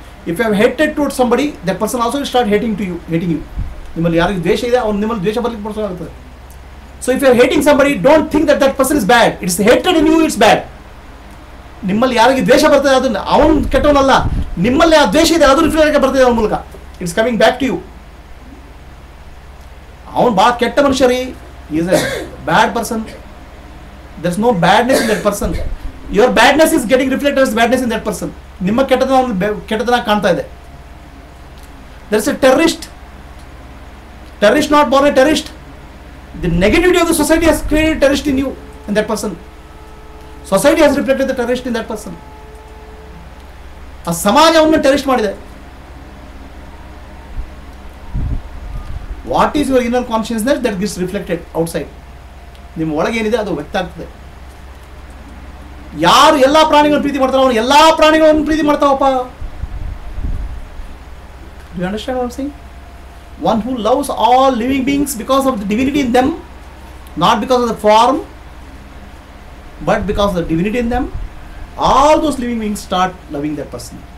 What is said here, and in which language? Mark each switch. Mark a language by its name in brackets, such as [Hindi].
[English] If you have hatred towards somebody, that person also will start hating you. [Kannada] ನಿಮ್ಮಲ್ಲಿ ಯಾರಿಗೆ ದ್ವೇಷ ಇದೆ ಅವ್ನು ನಿಮ್ಮಲ್ಲಿ ದ್ವೇಷ ಬರ್ಲಿಕ್ಕೆ ಬಡಿಸೋಗುತ್ತೆ. [English] So if you are hating somebody, don't think that person is bad. It's hatred in you, it's bad. [Kannada] ನಿಮ್ಮಲ್ಲಿ ಯಾರಿಗೆ ದ್ವೇಷ ಬರ್ತದೆ ಅದು ಅವನು ಕೆಟ್ಟವನಲ್ಲ, ನಿಮ್ಮಲ್ಲಿ ಆ ದ್ವೇಷ ಇದೆ ಅದು ರಿಫ್ಲೆಕ್ಟ್ ಬರ್ತದೆ ಅವನ ಮೂಲಕ. [English] It's coming back to you. [Kannada] ಅವನು ಭಾಳ ಕೆಟ್ಟ ಮನುಷ್ಯ ರೀ, [English] Is a bad person. There's no badness in that person. Your badness is getting reflected as badness in that person. [Kannada] ನಿಮ್ಮ ಕೆಟ್ಟತನ ಕಾಣ್ತಾ ಇದೆ. [English] There is a terrorist not born a terrorist. The negativity of the society has created terrorist in you, in that person. Society has reflected the terrorist in that person. [Kannada] ಆ ಸಮಾಜ ಅವನ್ನ terrorist ಮಾಡಿದೆ. [English] What is your inner consciousness that gets reflected outside? [Kannada] ನಿಮ್ಮ ಒಳಗೆ ಏನಿದೆ ಅದು ವ್ಯಕ್ತ ಆಗ್ತದೆ. ಯಾರು ಎಲ್ಲಾ ಪ್ರಾಣಿಗಳನ್ನು ಪ್ರೀತಿ ಮಾಡ್ತಾರೋ ಅವನು ಎಲ್ಲಾ ಪ್ರಾಣಿಗಳನ್ನು ಪ್ರೀತಿ ಮಾಡ್ತಾವಪ್ಪ. [English] Do you understand what I'm saying? One who loves all living beings because of the divinity in them, not because of the form, but because of the divinity in them, all those living beings start loving that person.